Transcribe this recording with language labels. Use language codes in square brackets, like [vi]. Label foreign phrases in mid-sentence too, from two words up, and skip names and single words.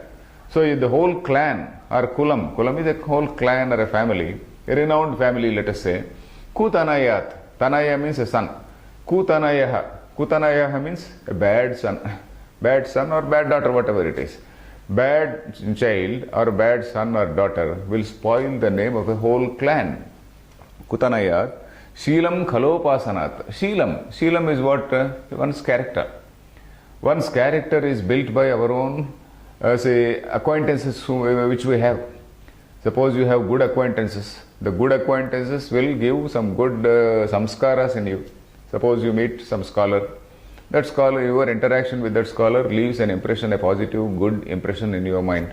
[en] So the whole clan, or kulam is a whole clan or a family, a renowned family, let us say. Kutanayat. Tanaya means a son. Kutanayaha means a bad son. Bad son or bad daughter, whatever it is. Bad child or bad son or daughter will spoil the name of a whole clan. [sa] Kutanayat. Sheelam khalopasanat. [en] Sheelam is what? One's character. One's character is built by our own acquaintances which we have. Suppose you have good acquaintances. The good acquaintances will give some good samskaras in you. Suppose you meet some scholar. That scholar, your interaction with that scholar leaves an impression, a positive, good impression in your mind.